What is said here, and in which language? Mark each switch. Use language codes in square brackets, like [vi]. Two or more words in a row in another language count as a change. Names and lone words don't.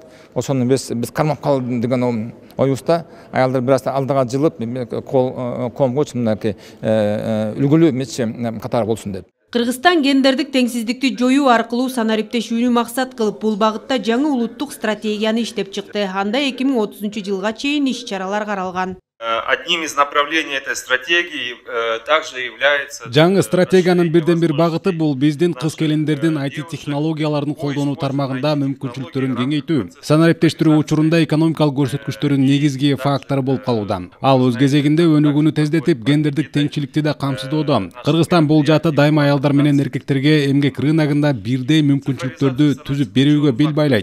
[ky] Ошону биз кармап калды деген оюбузда аялдар бир аз алдыга жылып, коомго мындай үлгүлүү мече катары болсун деп. Кыргызстан гендердик теңсиздикти жоюу аркылуу санариптешүүнү максат кылып, бул багытта жаңы улуттук стратегияны иштеп чыкты. Анда 2030 жылга чейин иш-чаралар каралган. [ru] Одним из направлений этой стратегии также является... [ky] Жаңы стратегиянын бирден бир багыты бул биздин кыз келиндердин IT технологияларын колдонуу тармагында мүмкүнчүлүктөрүн кеңейтүү. Санариптештирүү учурунда экономикалык көрсөткүчтөрүн негизги фактор болуп калууда. Ал өз кезегинде өнүгүүнү тездетип, гендердик теңчиликти да камсыздоодо. Кыргызстан бул жаатта дайыма аялдар менен эркектерге эмгек рыногунда бирдей мүмкүнчүлүктөрдү түзүп берүүгө бел байлайт.